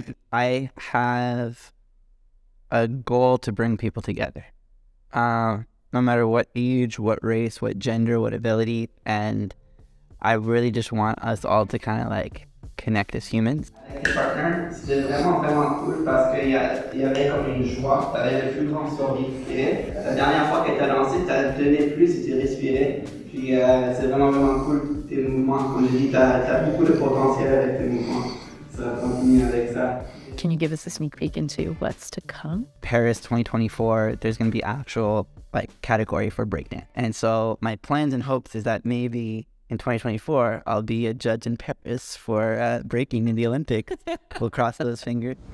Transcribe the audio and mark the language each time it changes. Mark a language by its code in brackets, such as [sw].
[en] I have a goal to bring people together. No matter what age, what race, what gender, what ability. And I really just want us all to kind of like connect as humans. [fr] Avec tes partenaires, c'était vraiment, vraiment cool parce qu'il y avait comme une joie, tu avais le plus grand sourire. La dernière fois que tu as dansé, tu as donné plus et tu respirais. Puis c'est vraiment, vraiment cool tes mouvements. Comme je dis, tu as beaucoup de potentiel avec tes mouvements. Ça va continuer avec ça. [en] Can you give us a sneak peek into what's to come? Paris 2024, there's going to be actual like category for breakdance. And so my plans and hopes is that maybe in 2024, I'll be a judge in Paris for breaking in the Olympics. We'll cross those fingers.